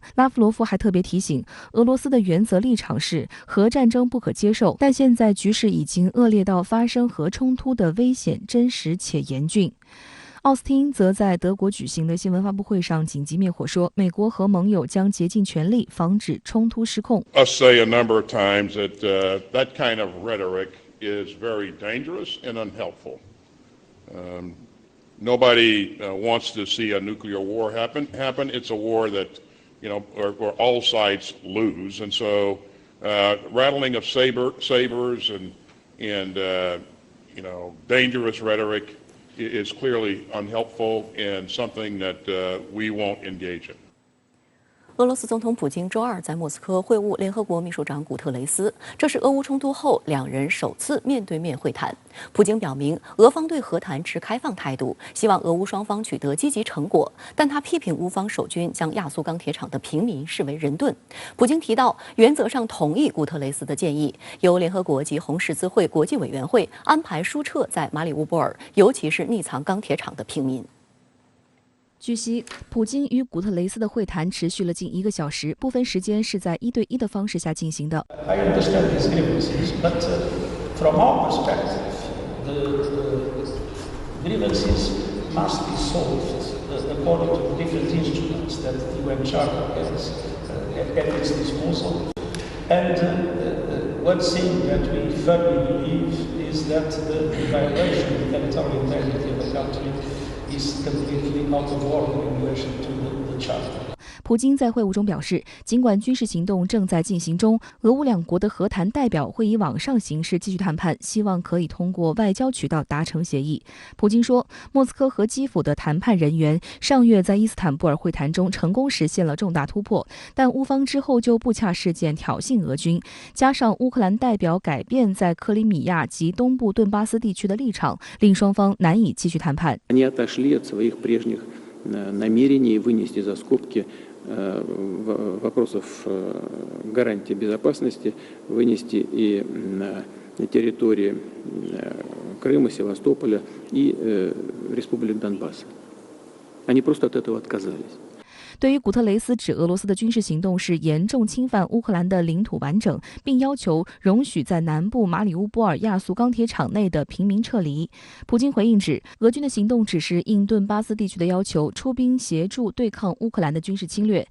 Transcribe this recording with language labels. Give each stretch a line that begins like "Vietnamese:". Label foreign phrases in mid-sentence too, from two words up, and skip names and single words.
Chinese: 拉夫罗夫还特别提醒，俄罗斯的原则立场是核战争不可接受，但现在局势已经恶劣到发生核冲突的危险真实且严峻。奥斯汀则在德国举行的新闻发布会上紧急灭火说，美国和盟友将竭尽全力防止冲突失控。
English: Us say a number of times that that kind of rhetoric is very dangerous and unhelpful. Nobody wants to see a nuclear war happen. It's a war that, where all sides lose, and so rattling of sabers and dangerous rhetoric is clearly unhelpful and something that we won't engage in.
Chinese: 俄罗斯总统普京周二在莫斯科会晤联合国秘书长古特雷斯，这是俄乌冲突后两人首次面对面会谈。普京表明，俄方对和谈持开放态度，希望俄乌双方取得积极成果，但他批评乌方守军将亚速钢铁厂的平民视为人盾。普京提到，原则上同意古特雷斯的建议，由联合国及红十字会国际委员会安排输撤在马里乌波尔，尤其是匿藏钢铁厂的平民。据悉，普京与古特雷斯的会谈持续了近1个小时，部分时间是在1对1的方式下进行的。
English: I understand his grievances, but from our perspective, the grievances must be solved according to the different instruments that the UN Charter has at its disposal. And one thing that we firmly believe is that the violation of the territorial integrity of the country is completely out of order in relation to the Charter.
Chinese: 普京在会晤中表示，尽管军事行动正在进行中，俄乌两国的和谈代表会以网上形式继续谈判，希望可以通过外交渠道达成协议。普京说，莫斯科和基辅的谈判人员上月在伊斯坦布尔会谈中成功实现了重大突破，但乌方之后就布恰事件挑衅俄军，加上乌克兰代表改变在克里米亚及东部顿巴斯地区的立场，令双方难以继续谈判。
Russian: Вопросов гарантии безопасности вынести и территории Крыма, Севастополя и Республик Донбасса. Они просто от этого отказались.
Chinese: 对于古特雷斯指俄罗斯的军事行动是严重侵犯乌克兰的领土完整，并要求容许在南部马里乌波尔亚速钢铁厂内的平民撤离。普京回应指，俄军的行动只是应顿巴斯地区的要求，出兵协助对抗乌克兰的军事侵略。